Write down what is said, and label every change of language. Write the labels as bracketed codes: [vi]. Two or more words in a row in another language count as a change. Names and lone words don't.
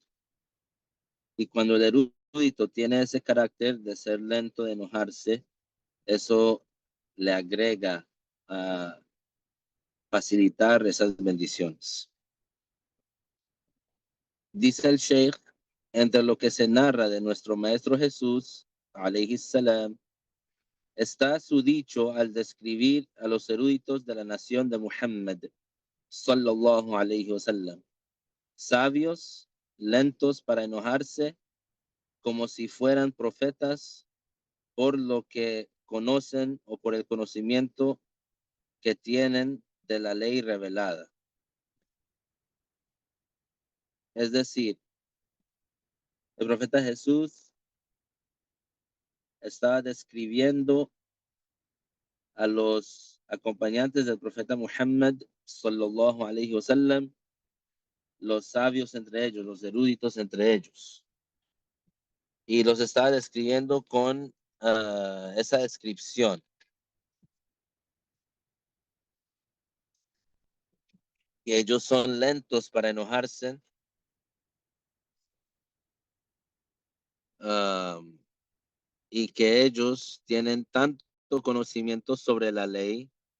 [es] Y cuando el erudito tiene ese carácter de ser lento, de enojarse, eso le agrega a facilitar esas bendiciones. Dice el Sheikh, entre lo que se narra de nuestro Maestro Jesús, [ar] عليه السلام, [es] está su dicho al describir a los eruditos de la nación de Muhammad, [ar] صلى الله عليه وسلم, [es] sabios, lentos para enojarse, como si fueran profetas por lo que conocen o por el conocimiento que tienen de la ley revelada. Es decir, el profeta Jesús estaba describiendo a los acompañantes del profeta Muhammad, [ar] صلى الله عليه وسلم, [es] los sabios entre ellos, los eruditos entre ellos. Y los estaba describiendo con esa descripción. Y ellos son lentos para enojarse, um, y que ellos tienen tanto conocimiento sobre la ley